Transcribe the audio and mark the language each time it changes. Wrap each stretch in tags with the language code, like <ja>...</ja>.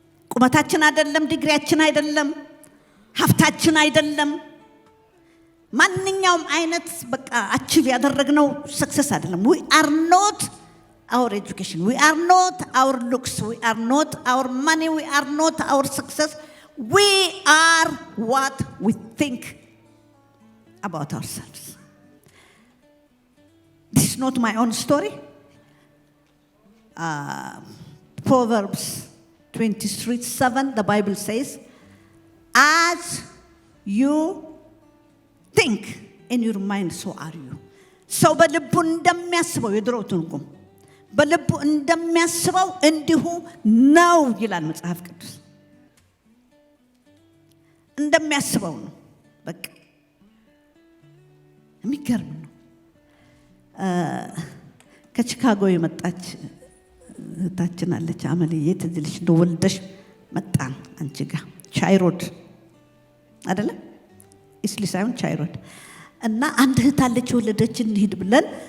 <am>ቁመታችን አይደለም፣ ዲግሪያችን አይደለም፣ ሀብታችን አይደለም። ማንኛውም አይነት በቃ አቺቭ ያደረግነው ሰክሰስ አይደለም።</am> <en>we are not our education, we are not our looks, we are not our money, we are not our success. We are what we think about ourselves. This is not my own story. Proverbs 23:7, the Bible says, as you think in your mind, so are you.</en> <am>ሰው በልቡ እንደሚያስበው የድሮ ትርጉም በልቡ እንደሚያስበው እንዲሁ ነው ይላል መጽሐፍ ቅዱስ። እንደሚያስበው ነው። በቃ የሚገርም ነው። ከቺካጎ የመጣች እህታችን አለች። አመልዬ ትዝ ይልሽ እንደው ወልደሽ መጣን አንቺ ጋር ቻይሮድ አይደለም ኢስሊ ሳይሆን ቻይሮድ እና አንድ እህት አለች የወለደች እንሂድ ብለን</am>